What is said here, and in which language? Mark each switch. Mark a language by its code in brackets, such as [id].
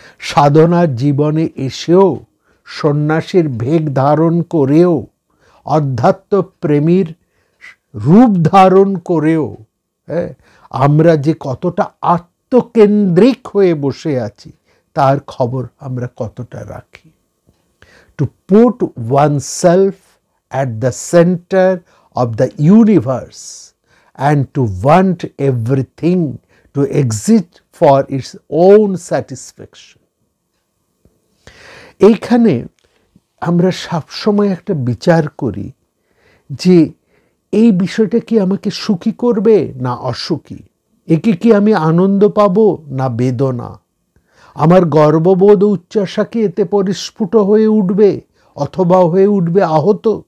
[bn] সাধনার জীবনে এসেও, সন্ন্যাসীর ভেগ ধারণ করেও, অধ্যাত্ম প্রেমীর রূপ ধারণ করেও আমরা যে কতটা আত্মকেন্দ্রিক হয়ে বসে আছি তার খবর আমরা কতটা রাখি। [en] To put oneself at the center of the universe and to want everything to exist for its own satisfaction. [bn] এইখানে আমরা সবসময় একটা বিচার করি যে এই বিষয়টা কি আমাকে সুখী করবে না অসুখী, একে কি আমি আনন্দ পাবো না বেদনা, আমার গর্ববোধ উচ্চাসা কি এতে পরিস্ফুট হয়ে উঠবে অথবা হয়ে উঠবে আহত।